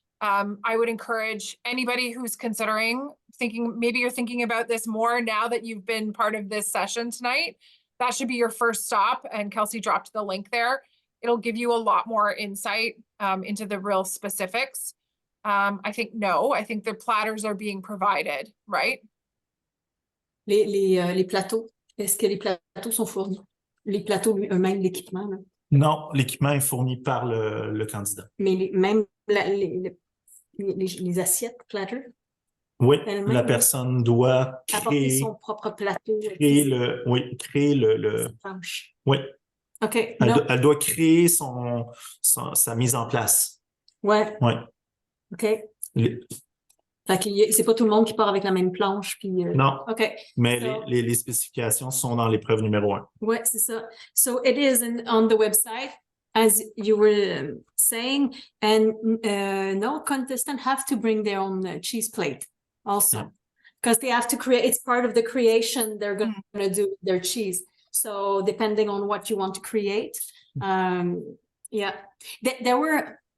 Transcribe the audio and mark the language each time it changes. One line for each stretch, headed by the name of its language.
English: I would encourage anybody who's maybe you're thinking about this more now that you've been part of this session tonight. That should be your first stop, and Kelsie dropped the link there. It'll give you a lot more insight into the real specifics. I think the platters are being provided, right?
French: Les plateaux, est-ce que les plateaux sont fournis? Les plateaux eux-mêmes, l'équipement? Là. Non, l'équipement est fourni par le candidat. Mais même les assiettes, platter? Oui, la personne doit créer son propre plateau. Créer le planche. Oui. OK. Elle doit créer sa mise en place. Ouais. OK. Fait que c'est pas tout le monde qui part avec la même planche. Puis, non. OK. Mais les spécifications sont dans l'épreuve numéro 1. Ouais, c'est ça.
English: So it is on the website, as you were saying, and no contestant have to bring their own cheese plate also, because they have to create. It's part of the creation they're going to do their cheese. So depending on what you want to create, there were.